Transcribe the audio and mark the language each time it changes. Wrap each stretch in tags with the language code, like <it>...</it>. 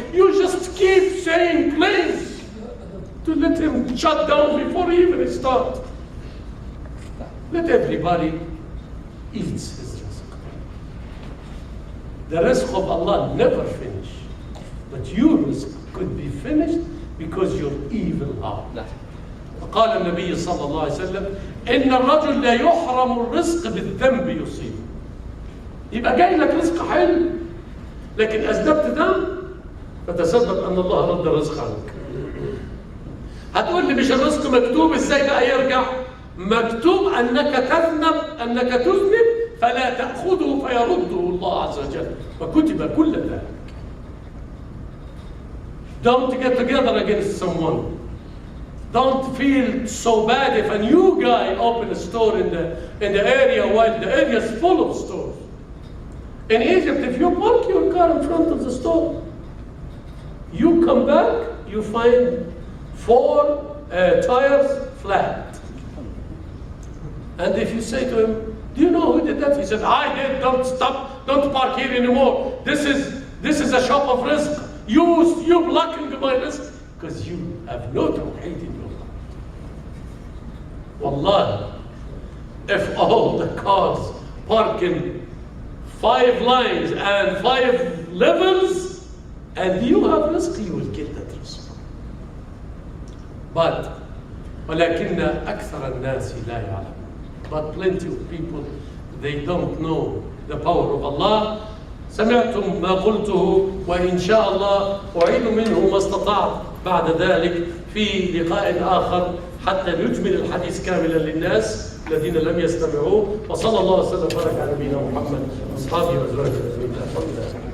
<en>You just keep saying claims to let him shut down before he even starts. Let everybody eat his rizq. The rizq of Allah never finish, but your rizq could be finished because your evil heart.</en> <ar>فقال النبي صلى الله عليه وسلم إن الرجل لا يحرم الرزق بالذنب يصيب. يبقى جاي لك رزق حلو لكن أذنبت ذنب فتصدق أن الله رد الرزق عنك. هتقول لي مش الرزق مكتوب ازاي بقى يرجع؟ مكتوب أنك تذنب فلا تأخذه فيرده الله عز وجل وكتب كل ذلك.</ar> <en>Don't get together against someone. Don't feel so bad if a new guy opens a store in the area while the area is full of stores. In Egypt, if you park your car in front of the store, you come back, you find 4 tires flat. And if you say to him, do you know who did that? He said, I did, don't stop, don't park here anymore. This is a shop of risk. You blocking my risk because you have no tawheed in your heart. Wallahi, if all the cars park in 5 lines and 5 levels, and you have risk, you will get that risk. But</en> <ar>ولكن أكثر الناس لا يعلم.</ar> <en>But plenty of people, they don't know the power of Allah.</en> <ar>سمعتم ما قلته وإن شاء الله أعيد منه ما استطعت بعد ذلك في لقاء آخر حتى نجمل الحديث كاملا للناس الذين لم يستمعوه. وصلى الله وسلم وبارك على نبينا محمد وأصحابه وأزواجه أجمعين.</ar>